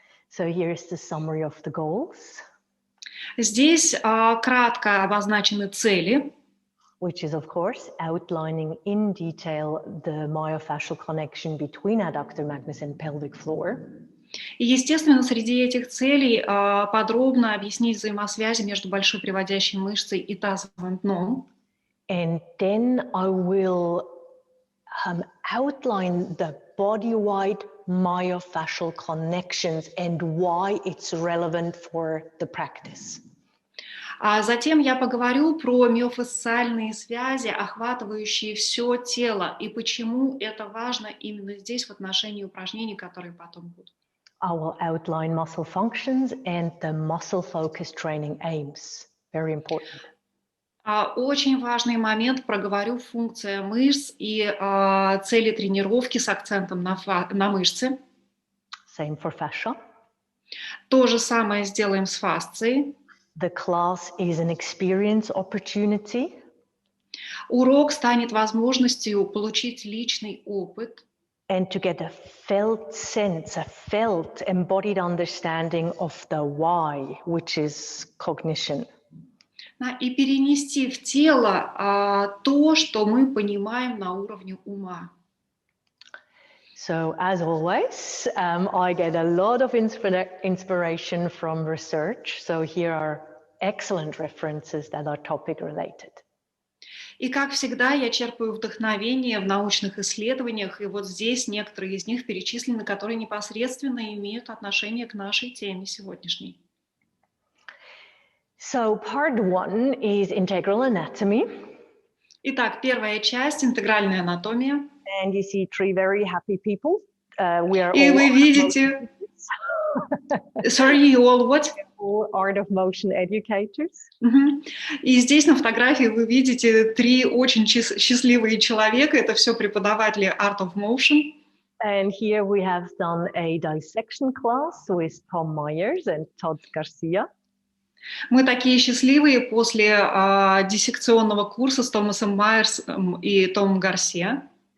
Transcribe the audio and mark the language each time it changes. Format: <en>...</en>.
<en>So here's the summary of the goals.</en> <ru>Здесь кратко обозначены цели,</ru> <en>which is, of course, outlining in detail the myofascial connection between adductor magnus and pelvic floor.</en> <ru>И, естественно, среди этих целей подробно объяснить взаимосвязи между большой приводящей мышцей и тазовым дном.</ru> <en>And then I will outline the body-wide myofascial connections and why it's relevant for the practice.</en> <ru>А затем я поговорю про миофасциальные связи, охватывающие все тело, и почему это важно именно здесь в отношении упражнений, которые потом будут.</ru> <en>I will outline muscle functions and the muscle focused training aims. Very important.</en> <ru>Очень важный момент, проговорю функция мышц и цели тренировки с акцентом на мышцы.</ru> <en>Same for fascia.</en> <ru>То же самое сделаем с фасцией.</ru> <en>The class is an experience opportunity.</en> <ru>Урок станет возможностью получить личный опыт.</ru> <en>And to get a felt sense, a felt embodied understanding of the why, which is cognition.</en> <ru>И перенести в тело то, что мы понимаем на уровне ума.</ru> <en>So, as always, I get a lot of inspiration from research. So here are excellent references that are topic related.</en> <ru>И, как всегда, я черпаю вдохновение в научных исследованиях, и вот здесь некоторые из них перечислены, которые непосредственно имеют отношение к нашей теме сегодняшней.</ru> <en>So, part 1 is integral anatomy.</en> <ru>Итак, первая часть – интегральная анатомия.</ru> <en>And you see 3 very happy people. We are</en> <ru>И</ru> <en>all</en> <ru>вы видите…</ru> <en>Sorry, you all what? All art of motion educators.</en> <ru>И здесь на фотографии вы видите 3 очень счастливые человека. Это все преподаватели Art of Motion.</ru> <en>And here we have done a dissection class with Tom Myers and Todd Garcia.</en> <ru>Мы такие счастливые после диссекционного курса с Томасом Майерсом и Томом Гарсия.</ru>